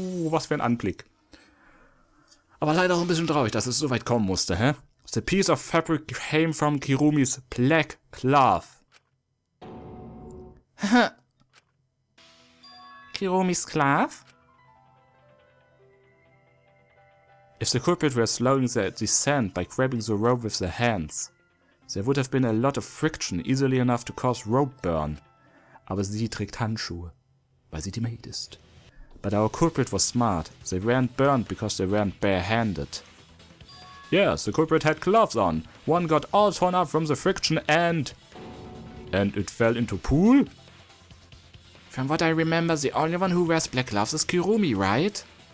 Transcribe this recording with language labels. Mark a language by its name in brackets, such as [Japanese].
[German] Was für ein Anblick. Aber leider auch ein bisschen traurig, dass es so weit kommen musste, hä? [English] The piece of fabric came from Kirumis black cloth. Kirumis cloth? If the culprit were slowing their descent by grabbing the rope with their hands, there would have been a lot of friction, easily enough to cause rope burn. [German] Aber sie trägt Handschuhe, weil sie die Maid ist. [English] But our culprit was smart. They weren't burned because they weren't barehanded. Yes, the culprit had gloves on. One got all torn up from the friction and it fell into pool? From what I remember, the only one who wears black gloves is Kirumi, right?